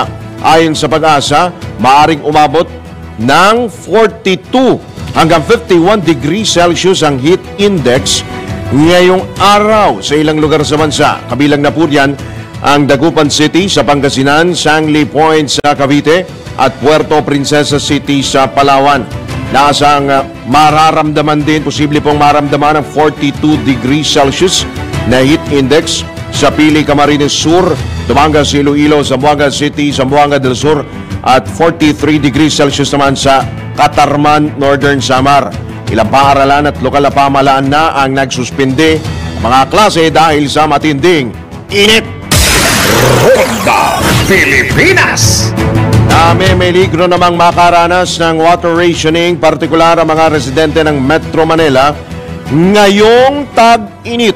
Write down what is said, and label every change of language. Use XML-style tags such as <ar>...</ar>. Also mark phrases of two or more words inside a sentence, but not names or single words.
<tl>Ayon sa Pag-asa, maaring umabot ng 42 hanggang 51</tl> <en>degrees Celsius</en> <tl>ang</tl> <en>heat index</en> <tl>ngayong araw sa ilang lugar sa bansa. Kabilang na po diyan ang Dagupan City sa Pangasinan, Sangley Point sa Cavite at Puerto Princesa City sa Palawan. Naasang mararamdaman din, posible pong maramdaman ang 42</tl> <en>degrees Celsius</en> <tl>na</tl> <en>heat index</en> <tl>sa Pili, Camarines Sur, Dumangas, Iloilo, Zamboanga City, Zamboanga del Sur at 43</tl> <en>degrees Celsius</en> <tl>naman sa Catarman, Northern Samar. Ilang paaralan at lokal na pamahalaan na ang nagsuspinde mga klase dahil sa matinding init. Ronda Pilipinas. May ligro namang makaranas ng</tl> <en>water rationing,</en> <tl>partikular ang mga residente ng Metro Manila ngayong tag-init.</tl>